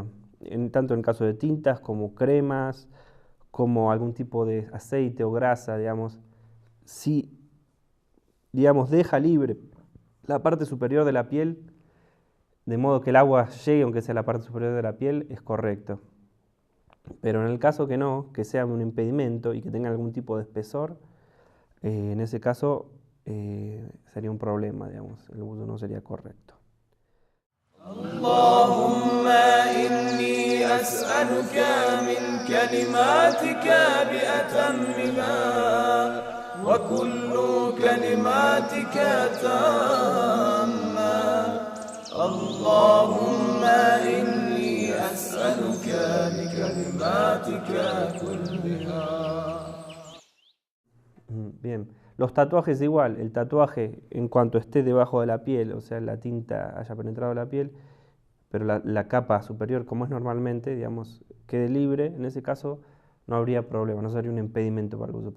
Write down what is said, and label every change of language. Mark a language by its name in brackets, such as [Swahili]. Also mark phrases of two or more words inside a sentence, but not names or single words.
[Spanish] Tanto en caso de tintas como cremas, como algún tipo de aceite o grasa, digamos, si digamos, deja libre la parte superior de la piel, de modo que el agua llegue aunque sea la parte superior de la piel, es correcto. Pero en el caso que no, que sea un impedimento y que tenga algún tipo de espesor, en ese caso sería un problema, digamos, el vudú no sería correcto. [Arabic] اللهم إني أسألك من كلماتك بأتمها وكل كلماتك تامة اللهم إني أسألك بكلماتك كلها. [Spanish] Bien, los tatuajes igual, el tatuaje en cuanto esté debajo de la piel, o sea, la tinta haya penetrado la piel, pero la capa superior, como es normalmente, digamos, quede libre, en ese caso no habría problema, no sería un impedimento para el uso.